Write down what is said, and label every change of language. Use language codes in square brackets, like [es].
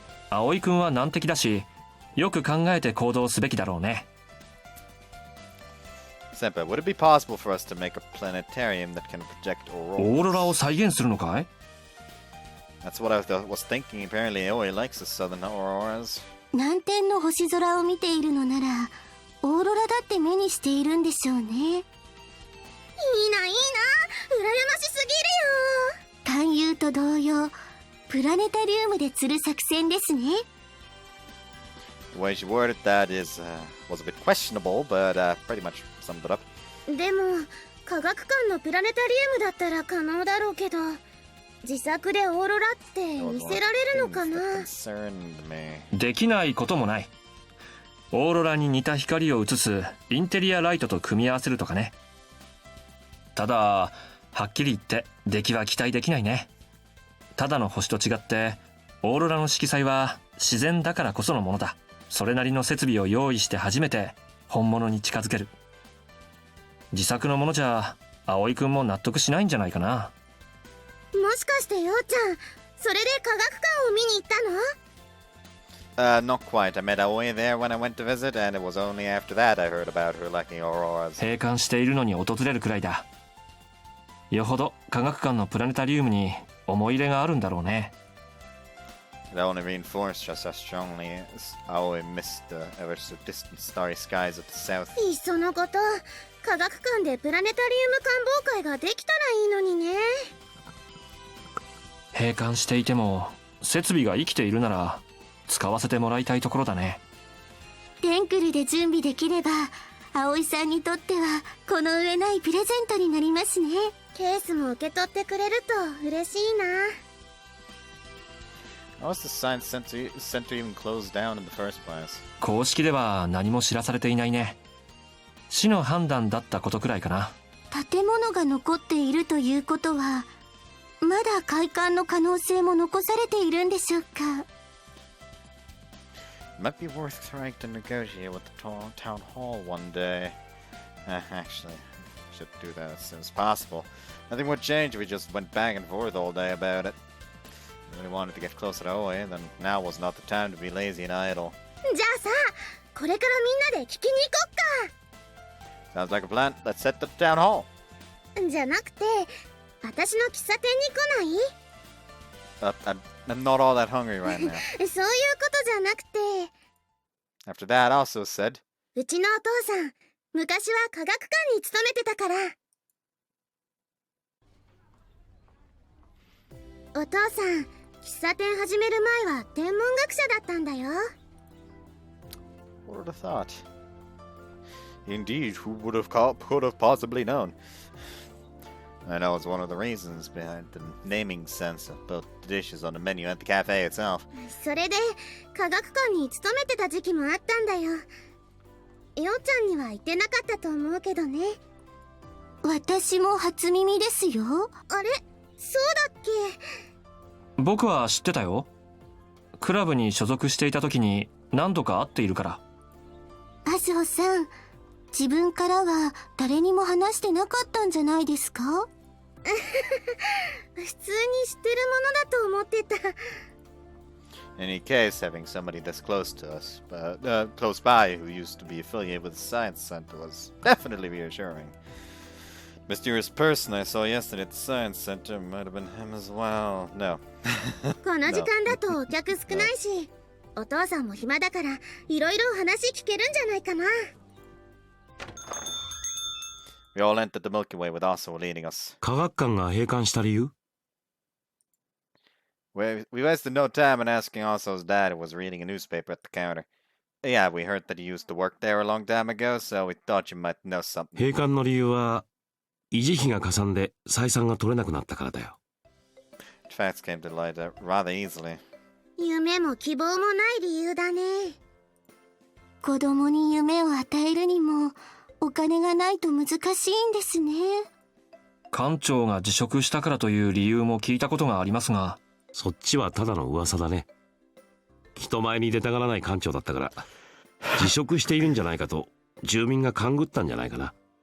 [ja] 葵君は難敵だし、よく考えて行動すべきだろうね。 [en] Senpai, would it be possible for us to make a planetarium that can project auroras? [ja] オーロラを再現するのかい？ [en] That's what I was thinking. Apparently, Aoi likes the southern auroras. [ja] 南天の星空を見ているのならオーロラだって目にしているんでしょうね。いいな、いいな、羨ましすぎるよ。勧誘と同様プラネタリウムで釣る作戦ですね。 [en] The way she worded that was a bit questionable, but pretty much summed it up. [ja] でも科学館のプラネタリウムだったら可能だろうけど、自作でオーロラって見せられるのかな。できないこともない。オーロラに似た光を映すインテリアライトと組み合わせるとかね。ただはっきり言って出来は期待できないね。ただの星と違ってオーロラの色彩は自然だからこそのものだ。それなりの設備を用意して初めて本物に近づける。自作のものじゃ葵くんも納得しないんじゃないかな。もしかしてようちゃん、それで科学館を見に行ったの？ [en] Not quite. I met Aoi there when I went to visit, and it was only after that I heard about her liking auroras. [ja] 閉館しているのに訪れるくらいだ。よほど科学館のプラネタリウムに思い入れがあるんだろうね。 [en] It only reinforced just how strongly Aoi missed the ever so distant starry skies of the south. [ja] いっそのこと科学館でプラネタリウム観望会ができたらいいのにね。閉館していても設備が生きているなら使わせてもらいたいところだね。テンクルで準備できれば葵さんにとってはこの上ないプレゼントになりますね。ケースも受け取ってくれると嬉しいな。 [en] How was the science center even closed down in the first place? [ja] 公式では何も知らされていないね。市の判断だったことくらいかな。建物が残っているということはまだ開館の可能性も残されているんでしょうか。 [en] It might be worth trying to negotiate with the town hall one day. Actually, I should do that as soon as possible. Nothing would change if we just went back and forth all day about it. If we really wanted to get closer to Aoi, then now was not the time to be lazy and idle. [ja] じゃあさ、これからみんなで聞きに行こっか。 [en] Sounds like a plan. Let's head to the town hall. [ja] じゃなくて私の喫茶店に来ない？ [en] I'm not all that hungry right now. [ja] そういうことじゃなくて [en] After that, also said, [ja] うちのお父さん昔は科学館に勤めてたから。お父さん喫茶店始める前は天文学者だったんだよ。 [en] Who would have thought? Indeed, who could have possibly known? I know it's one of the reasons behind the naming sense of both the dishes on the menu at the cafe itself. [ja] それで科学館に勤めてた時期もあったんだよ。ようちゃんには言ってなかったと思うけどね。私も初耳ですよ。あれ、そうだっけ？僕は知ってたよ。クラブに所属していた時に何度か会っているから。アスホさん、自分からは誰にも話してなかったんじゃないですか？普通に知ってるものだと思ってた。 [en] In any case, having somebody this close to us, close by, who used to be affiliated with the science center was definitely reassuring. Mysterious person I saw yesterday at the science center might have been him as well. No. [ja] この時間だとお客少ないし、お父さんも暇だからいろいろ話聞けるんじゃないかな。 [en] We all entered the Milky Way with Aso leading us. [ja] 科学館が閉館した理由？ [en] We wasted no time in asking Aso's dad, who was reading a newspaper at the counter. Yeah, we heard that he used to work there a long time ago, so we thought you might know something. [ja] 閉館の理由は維持費がかさんで採算が取れなくなったからだよ。 [en] Facts came to light rather easily. [ja] 夢も希望もない理由だね。子供に夢を与えるにもお金がないと難しいんですね。館長が辞職したからという理由も聞いたことがありますが。そっちはただの噂だね。人前に出たがらない館長だったから辞職しているんじゃないかと住民が勘ぐったんじゃないかな。